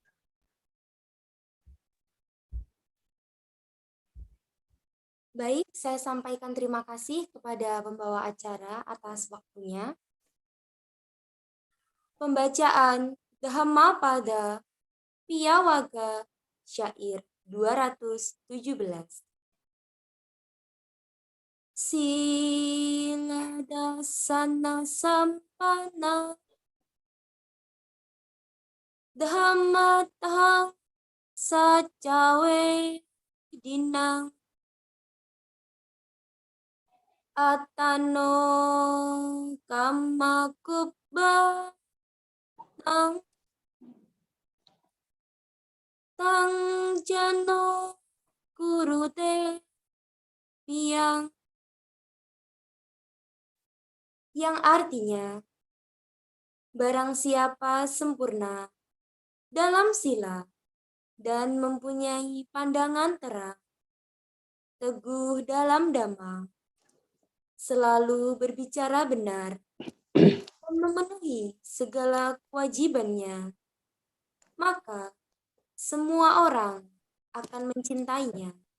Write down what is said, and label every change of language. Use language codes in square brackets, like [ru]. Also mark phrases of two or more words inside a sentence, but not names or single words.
[id] Baik, saya sampaikan terima kasih kepada pembawa acara atas waktunya. Pembacaan Dhammapada Piyawaga Syair 217. [pi] Sila dasana sampana Dhamma tahang sacawe dinang Atano kama kubba tang jano kurute [id] yang artinya barang siapa sempurna dalam sila dan mempunyai pandangan terang, teguh dalam dhamma, selalu berbicara benar, dan memenuhi segala kewajibannya, maka semua orang akan mencintainya.